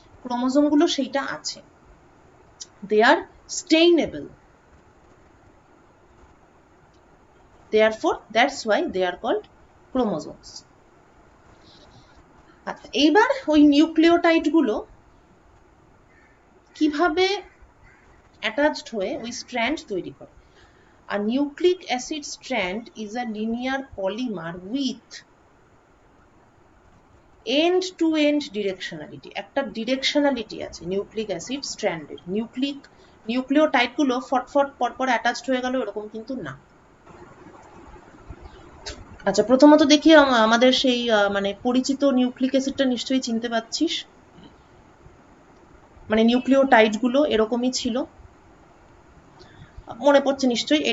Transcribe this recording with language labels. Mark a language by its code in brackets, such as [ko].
[bn] Chromosome গুলো সেইটা আছে, [en] They are stainable, therefore that's why they are called chromosomes. [bn] আচ্ছা, এইবার ওই নিউক্লিওটাইড গুলো কিভাবে অ্যাটাচড হয়ে ওই স্ট্র্যান্ড তৈরি করে। [en] A nucleic acid strand is a linear polymer with end to end directionality. [bn] একটা ডিরেকশনালিটি আছে নিউক্লিক অ্যাসিড স্ট্র্যান্ডের। নিউক্লিওটাইড গুলো ফটফট পরপর অ্যাটাচড হয়ে গেল এরকম কিন্তু না। আচ্ছা, প্রথমত দেখি আমাদের সেই মানে পরিচিত নিউক্লিক অ্যাসিডটা নিশ্চয়ই চিনতে পারছিস, মানে নিউক্লিওটাইড গুলো এরকমই ছিল, মনে পড়ছে নিশ্চয়ই।